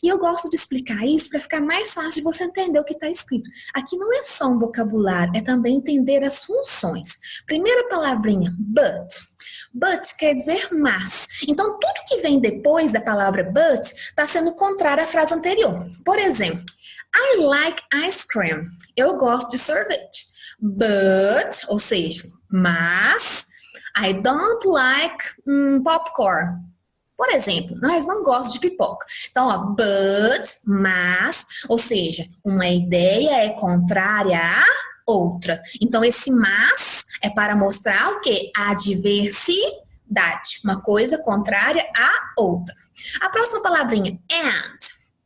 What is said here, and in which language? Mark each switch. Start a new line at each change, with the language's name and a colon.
Portuguese: E eu gosto de explicar isso para ficar mais fácil de você entender o que está escrito. Aqui não é só um vocabulário, é também entender as funções. Primeira palavrinha, but. But quer dizer mas. Então, tudo que vem depois da palavra but está sendo contrário à frase anterior. Por exemplo,
English: I like ice cream.
Portuguese: Eu gosto de sorvete.
English: But,
Portuguese: ou seja, mas,
English: I don't like popcorn.
Portuguese: Por exemplo, nós não gostamos de pipoca. Então, ó, but, mas, ou seja, uma ideia é contrária a outra. Então, esse mas é para mostrar o quê? A diversidade. Uma coisa contrária à outra. A próxima palavrinha, and.